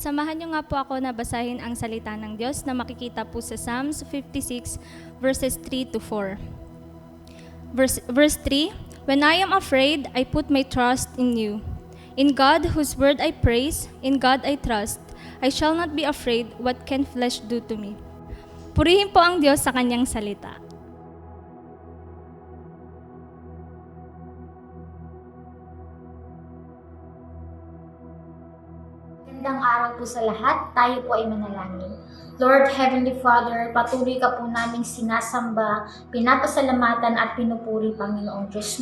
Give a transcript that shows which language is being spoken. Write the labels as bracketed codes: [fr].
[tl] Samahan niyo nga po ako na basahin ang salita ng Diyos na makikita po sa Psalms 56 verses 3 to 4. [en] Verse 3, When I am afraid, I put my trust in you. In God, whose word I praise, in God I trust. I shall not be afraid, what can flesh do to me? [tl] Purihin po ang Diyos sa kanyang salita. Magandang araw po sa lahat. Tayo po ay manalangin. Lord Heavenly Father, patuloy ka po naming sinasamba, pinapasalamatan at pinupuri, Panginoong Diyos.